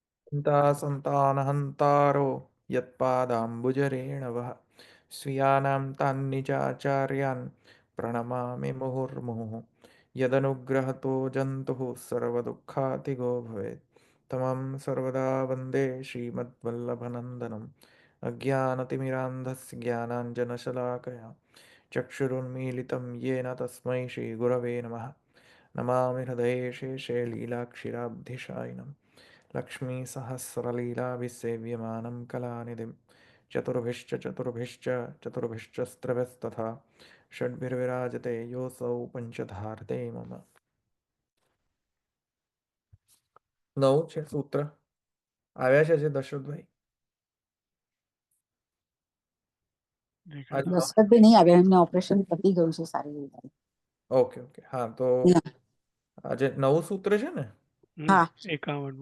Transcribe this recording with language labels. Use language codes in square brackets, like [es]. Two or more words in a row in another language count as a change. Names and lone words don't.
[sa] सन्तानहन्तारो यत्पादाम्बुजरेणवः स्वीयानां तान्निजाचार्यान् प्रणमामि मुहुर्मुहुः यदनुग्रहतो जन्तुः सर्वदुःखातिगो भवेत् तमं सर्वदा वन्दे श्रीमद्वल्लभनन्दनम् अज्ञानतिमिरान्धस्य ज्ञानाञ्जनशलाकया चक्षुरुन्मीलितं येन तस्मै श्रीगुरवे नमः नमामि हृदये शेषे लीलाक्षिराब्धिशायिनम् लक्ष्मीसहस्रलीलाभिसेव्यमानं कलानिधिं चतुर्भिश्च चतुर्भिश्च चतुर्भिश्चस्त्रभस्तथा षड्भिर्विराजते योऽसौ पञ्चधार्ते मम नौ [gu] છે સૂત્ર આવ્યા છે દશરથભાઈ આજે દશરથભાઈ નહીં આવ્યા, એમને ઓપરેશન પતી ગયું છે સારી રીતે. [en] okay okay [gu] હા તો આજે નવું સૂત્ર છે ને હા 51.